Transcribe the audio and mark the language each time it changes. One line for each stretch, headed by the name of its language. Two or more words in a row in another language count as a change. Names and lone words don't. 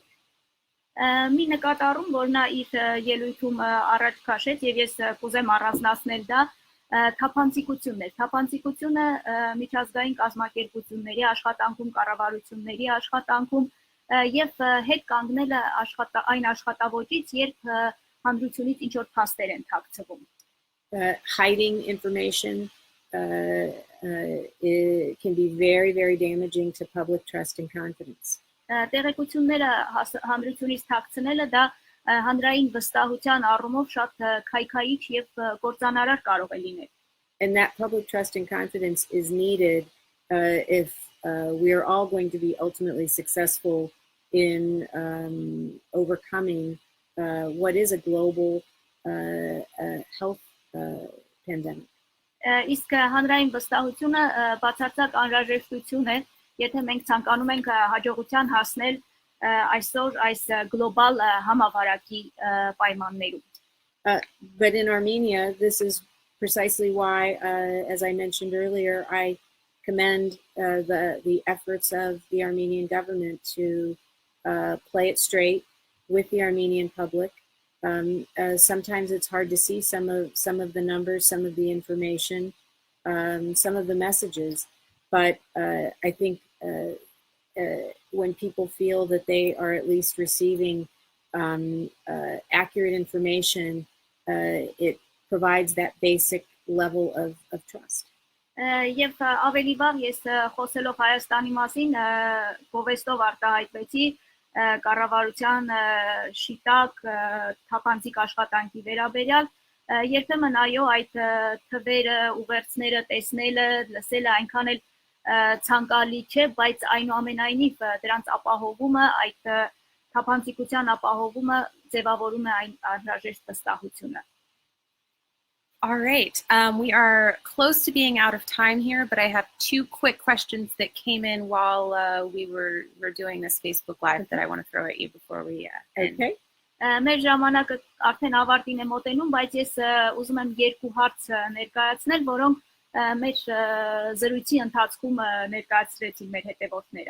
Armenian: Մի նկատառում, որ նա իր ելույթում առաջ քաշեց եւ ես կուզեմ առանձնացնել դա թափանցիկությունն է։ Թափանցիկությունը միջազգային կազմակերպությունների աշխատանքում, կառավարությունների աշխատանքում եւ հետ կանգնելը այն աշխատավոճից, երբ հանրությունից ինչ որ փաստեր են թաքցվում.
English: Hiding information it can be very, very damaging to public trust and confidence.
Armenian: Տեղեկությունները հանրությունից թաքցնելը դա հանրային վստահության առումով շատ քայքայիչ եւ կործանարար կարող է լինել.
English: And that public trust and confidence is needed if we are all going to be ultimately successful in overcoming what is a global health pandemic.
Armenian: Իսկ հանրային վստահությունը բացարձակ անհրաժեշտություն է, եթե մենք ցանկանում ենք հաջողության հասնել այսօր այս գլոբալ համավարակի պայմաններում.
English: But in Armenia, this is precisely why, as I mentioned earlier, I commend the efforts of the Armenian government to play it straight with the Armenian public. Sometimes it's hard to see some of the numbers, some of the information, some of the messages, but I think when people feel that they are at least receiving accurate information, it provides that basic level of trust.
Armenian: Եվ ավելի վաղ ես խոսելով Հայաստանի մասին գովեստով արտահայտվեցի կառավարության շիտակ թափանցիկ աշխատանքի վերաբերյալ երբեմն այո այդ թվերը ուղերձները տեսնելը լսելը այնքան էլ ցանկալի չէ, բայց այնուամենայնիվ դրանց ապահովումը այդ թափանցիկության ապահովումը ձևավորում է այն անհրաժեշտ վստահությունը.
English: All right, we are close to being out of time here, but I have two quick questions that came in while we were doing this Facebook Live that I want to throw at you before we end. Okay.
Armenian: Մեր ժամանակը արդեն ավարտին է մոտենում, բայց ես ուզում եմ երկու հարց ներկայացնել, որոնք մեր զրույցի ընթացքում ներկայացրեցին մեր հետևորդները.